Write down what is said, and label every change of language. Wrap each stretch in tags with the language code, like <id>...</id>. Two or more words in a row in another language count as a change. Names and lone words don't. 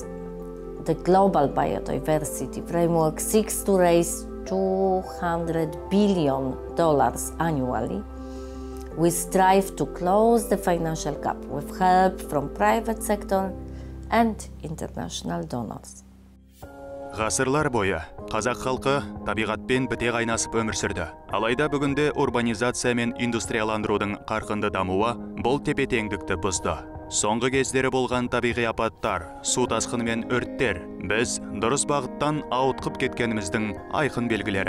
<en>The Global Biodiversity Framework seeks to raise $200 billion annually. We strive to close the financial gap with help from private sector and international donors.</en> <kk>Ғасырлар бойы қазақ халқы табиғатпен біте қайнасып өмір сүрді. Алайда бүгінде урбанизация мен индустрияландырудың қарқынды дамуы бұл тепе-теңдікті бұзды. Соңғы кездері болған табиғи апаттар, су тасқыны мен өрттер біз дұрыс бағыттан ауытқып кеткеніміздің айқын белгілері.</kk>